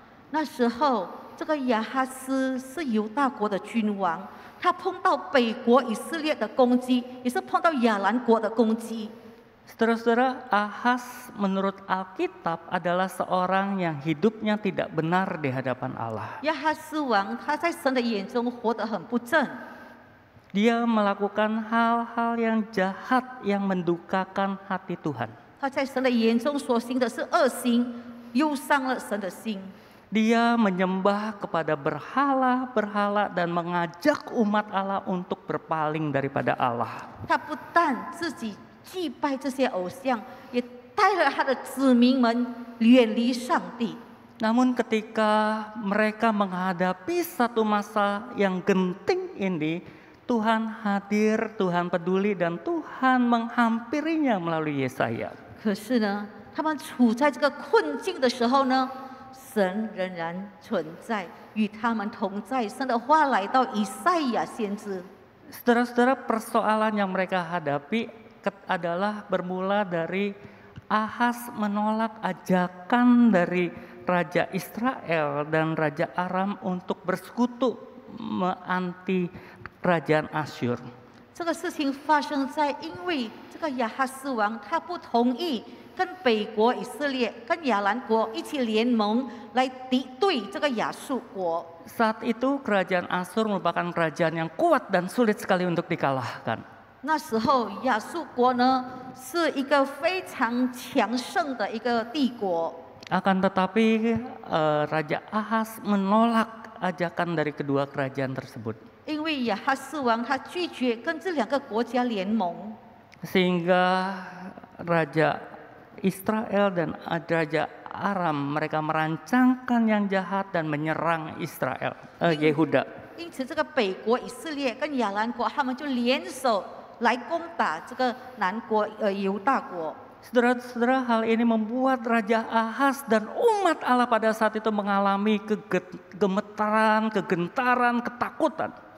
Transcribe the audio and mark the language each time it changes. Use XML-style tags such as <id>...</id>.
<zh>那时候这个亚哈斯是犹大国的君王，他碰到北国以色列的攻击，也是碰到亚兰国的攻击。</zh> <id>Saudara-saudara, Ahaz menurut Alkitab adalah seorang yang hidupnya tidak benar di hadapan Allah.</id> <zh>亚哈斯王他在神的眼中活得很不正，</zh> <id>Dia melakukan hal-hal yang jahat yang mendukakan hati Tuhan.</id> <zh>他在神的眼中所行的是恶行，忧伤了神的心。</zh> <id>Dia menyembah kepada berhala-berhala dan mengajak umat Allah untuk berpaling daripada Allah.</id> <zh>他不但自己祭拜这些偶像，也带了他的子民们远离上帝。</zh> <id>Namun ketika mereka menghadapi satu masa yang genting ini, Tuhan hadir, Tuhan peduli, dan Tuhan menghampirinya melalui Yesaya.</id> <zh>可是呢，他们处在这个困境的时候呢，神仍然存在，与他们同在。神的话来到以赛亚先知，</zh> <id>Saudara-saudara, persoalan yang mereka hadapi adalah bermula dari Ahaz menolak ajakan dari Raja Israel dan Raja Aram untuk bersekutu anti kerajaan Asyur.</id> <zh>这个事情发生在因为这个亚哈斯王他不同意跟北国以色列、跟亚兰国一起联盟来敌对这个亚述国。</zh> <id>Saat itu kerajaan Asyur merupakan kerajaan yang kuat dan sulit sekali untuk dikalahkan.</id> <zh>那时候亚述国呢是一个非常强盛的一个帝国，</zh> <id>Akan tetapi Raja Ahaz menolak ajakan dari kedua kerajaan tersebut.</id> <zh>因为亚哈斯王他拒绝跟这两个国家联盟，</zh> <id>Sehingga Raja Israel dan Raja Aram mereka merancangkan yang jahat dan menyerang Yehuda.</id> <zh>因此这个北国以色列跟亚兰国他们就联手来攻打这个南国犹大国。</zh> <id>Saudara-saudara, hal ini membuat Raja Ahaz dan umat Allah pada saat itu mengalami gemetaran, kegentaran, ketakutan.</id>